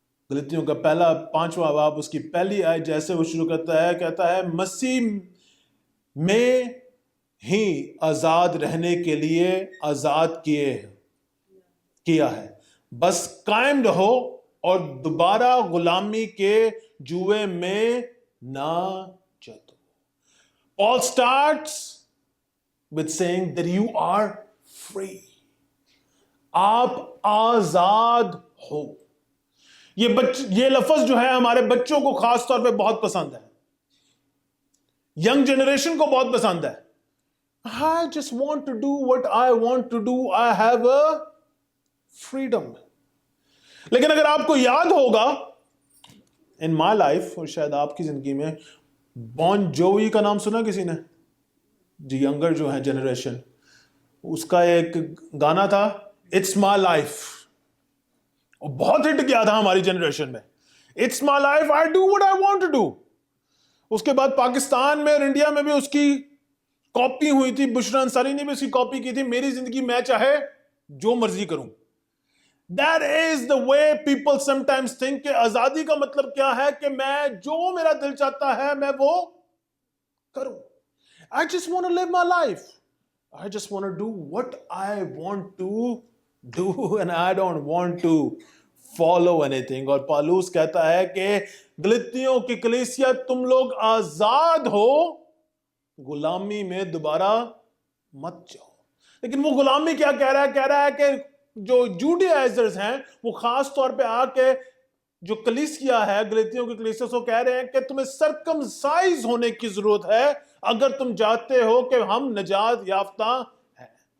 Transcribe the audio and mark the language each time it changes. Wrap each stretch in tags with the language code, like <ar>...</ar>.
<hi>गलतियों का पहला 5वां बाब उसकी पहली आयत जैसे वो शुरू करता है, कहता है मसीह में ही आजाद रहने के लिए आजाद किया है, बस कायम रहो और दोबारा गुलामी के जुए में ना जतो।</hi> <en>Paul starts with saying that you are free.</en> <hi>आप आजाद हो। ये लफ्ज जो है हमारे बच्चों को खास तौर पे बहुत पसंद है, यंग जनरेशन को बहुत पसंद है।</hi> <en>I just want to do what I want to do. I have a freedom.</en> <hi>लेकिन अगर आपको याद होगा,</hi> <en>in my life</en> <hi>और शायद आपकी जिंदगी में, बॉन जोवी का नाम सुना किसी ने? जी यंगर जो है जनरेशन, उसका एक गाना था इट्स माई लाइफ, और बहुत हिट किया था हमारी जनरेशन में।</hi> <en>It's my life, I do what I want to do.</en> <hi>उसके बाद पाकिस्तान में और इंडिया में भी उसकी कॉपी हुई थी, बुशरा अंसारी ने भी उसकी कॉपी की थी, मेरी जिंदगी मैं चाहे जो मर्जी करूं।</hi> <en>That is the way people sometimes think</en> <hi>कि आजादी का मतलब क्या है कि मैं जो मेरा दिल चाहता है मैं वो करूं।</hi> <en>I just want to live my life. I just want to do what I want to do and I don't want to follow anything.</en> <hi>और पालूस कहता है कि गलतियों की कलीसिया तुम लोग आजाद हो, गुलामी में दोबारा मत जाओ। लेकिन वो गुलामी क्या कह रहा है? कह रहा है कि जो जूडियाइजर्स हैं वो खास तौर पे आके जो कलीसिया है, गलतियों की कलीसिया को कह रहे हैं कि तुम्हें सरकमसाइज होने की जरूरत है अगर तुम चाहते हो कि हम नजात याफ्ता हैं।</hi>